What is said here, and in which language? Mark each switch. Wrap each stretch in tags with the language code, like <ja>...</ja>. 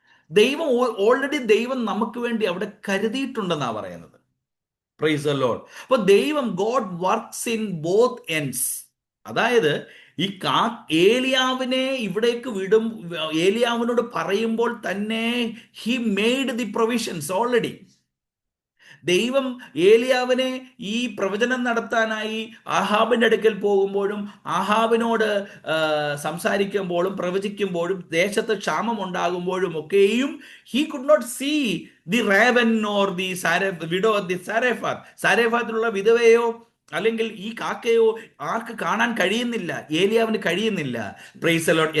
<ml>ദൈവം നമുക്ക് വേണ്ടി അവിടെ കരുതിയിട്ടുണ്ടെന്നാ പറയുന്നത്. Praise the Lord.</ml> <en>അപ്പൊ God works in both ends.</en> <ml>അതായത് ഈ ഏലിയാവിനെ ഇവിടേക്ക് ഏലിയാവിനോട് പറയുമ്പോൾ തന്നെ</ml> <en>he made the provisions already.</en> <ml>ദൈവം ഏലിയാവിനെ ഈ പ്രവചനം നടത്താനായി ആഹാബിന്റെ അടുക്കൽ പോകുമ്പോഴും ആഹാബിനോട് സംസാരിക്കുമ്പോഴും പ്രവചിക്കുമ്പോഴും ദേശത്ത് ക്ഷാമം ഉണ്ടാകുമ്പോഴും ഒക്കെയും</ml> <en>he could not see the raven or the widow of the</en> <ml>സാരെഫാത്തിലുള്ള വിധവയോ അല്ലെങ്കിൽ ഈ കാക്കയോ ആർക്ക് കാണാൻ കഴിയുന്നില്ല, ഏലിയാവിന് കഴിയുന്നില്ല. Praise the Lord.</ml>